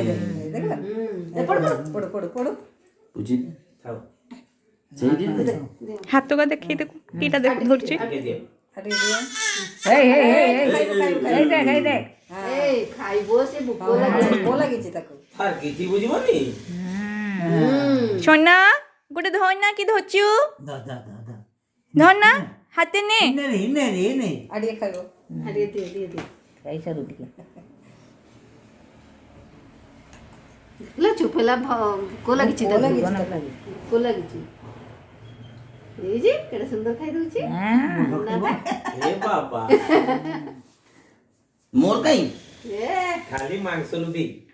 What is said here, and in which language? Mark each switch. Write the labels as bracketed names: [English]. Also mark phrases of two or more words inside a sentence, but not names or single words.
[Odia] ପଡ ପଡ ପଡ ବୁଝି ଥାଉ ସେଇଠି ହାତ କା ଦେଖେଇ ଦେଖୁ କିଟା ଦେଖ ଧରୁଛି ଖାଇବ ସେ ଭୋକ ଲାଗିଛି ତାକୁ ତାର କିଛି ବୁଝିବନି ସୁନା ଗୋଟେ ଧର ନା କି ଧରଛୁ ଧର ନା ହାତେ ନେ ଆଡ଼ିଏ ଖାଇବ ଆଡ଼ିଏ ଦିଅ ଦିଅ ଦିଅ ଖାଇସାରୁ ଟିକେ ଦେଖିଲା ଚୁପ ହେଲା ଭୋକ ଲାଗିଛି ଭୋକ ଲାଗିଛି ଏଇ ଯେ କେଡ଼େ ସୁନ୍ଦର ଖାଇ ଦଉଛି ଏ ବାବା ମୋର କାଇଁ ଖାଲି ମାଂସ ଲୁବି